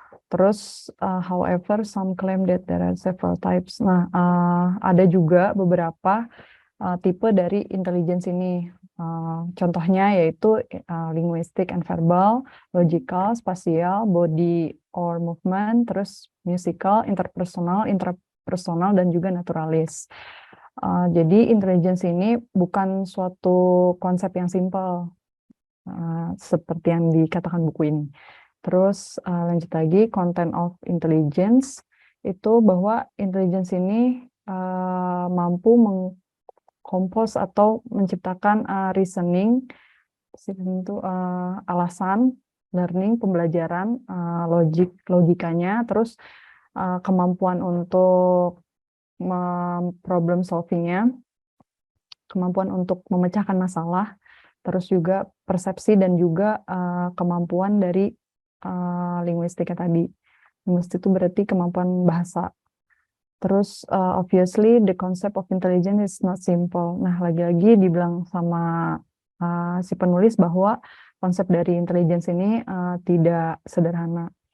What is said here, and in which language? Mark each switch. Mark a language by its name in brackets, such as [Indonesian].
[Indonesian] Terus, [English] however, some claim that there are several types. [Indonesian] Nah, ada juga beberapa tipe dari intelligence ini. Contohnya yaitu linguistic and verbal, logical, spatial, body or movement, terus musical, interpersonal, intrapersonal, dan juga naturalis. Jadi intelligence ini bukan suatu konsep yang simpel seperti yang dikatakan buku ini. Terus lanjut lagi, [English] content of intelligence [Indonesian] itu bahwa intelligence ini mampu mengkompos atau menciptakan reasoning itu alasan, learning, pembelajaran, logikanya, terus kemampuan untuk problem solvingnya, kemampuan untuk memecahkan masalah, terus juga persepsi dan juga kemampuan dari linguistiknya tadi. Linguistik itu berarti kemampuan bahasa. Terus [English] obviously the concept of intelligence is not simple. [Indonesian] Nah, lagi-lagi dibilang sama si penulis bahwa konsep dari intelligence ini tidak sederhana.